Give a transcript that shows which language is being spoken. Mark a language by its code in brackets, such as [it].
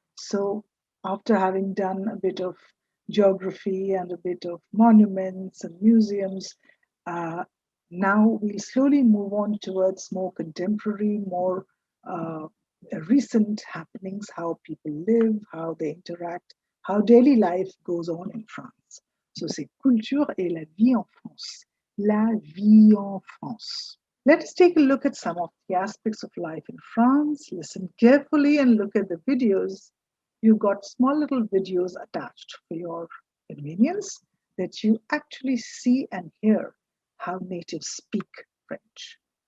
[en] So after having done a bit of geography and a bit of monuments and museums, now we'll slowly move on towards more contemporary, more recent happenings, how people live, how they interact, how daily life goes on in France. [fr] So c'est culture et la vie en France. La vie en France. [en] Let us take a look at some of the aspects of life in France. Listen carefully and look at the videos. You've got small little videos attached for your convenience that you actually see and hear how natives speak French.